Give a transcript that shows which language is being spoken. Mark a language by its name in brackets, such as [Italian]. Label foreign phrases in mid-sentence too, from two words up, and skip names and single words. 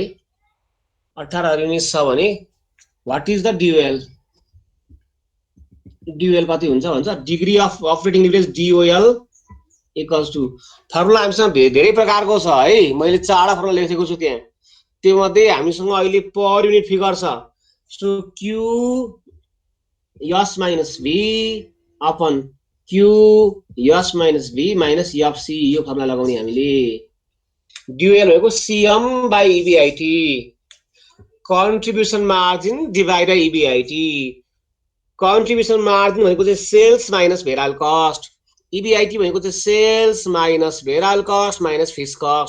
[English] 18,000 units [Nepali] छ भने [English] what is the DOL. ड्युएल [Nepali] कति हुन्छ भन्छ [English] degree of operating leverage DOL equals to. [Nepali] फर्मुला हामीसँग धेरै प्रकारको छ है. मैले 4 फर्मुला लेखेको छु त्यहाँ. त्यो मध्ये हामीसँग अहिले [English] per unit figure [Nepali] छ. [English] सो Q S minus V upon Q S minus V minus FC [Nepali] यो फर्मुला लगाउने हामीले. [English] ड्युएल [Nepali] भनेको [English] CM by EBIT. contribution margin divide by EBIT. contribution margin [Nepali] भनेको चाहिँ [English] sales minus variable cost. EBIT [Nepali] भनेको चाहिँ [English] sales minus variable cost minus fix cost.